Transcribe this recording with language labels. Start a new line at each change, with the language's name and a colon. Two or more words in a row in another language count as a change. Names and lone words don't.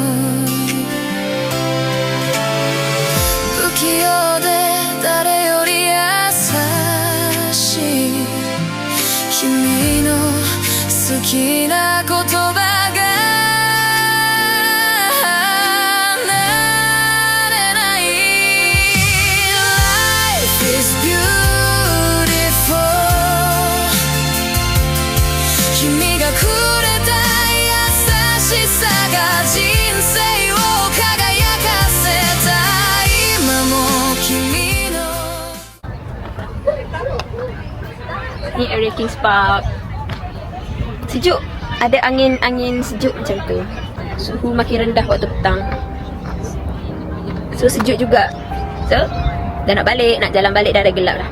Japanese: 不器用で誰より優しい君の好きな言葉が離れない
English: Life is beautiful
Japanese: 君がくれた優しさが人生を輝かせた今も君の
Malay: Ni area Kings Park. Sejuk. Ada angin sejuk macam tu. Suhu makin rendah waktu petang. So sejuk juga. So dah nak balik, nak jalan balik dah gelap dah.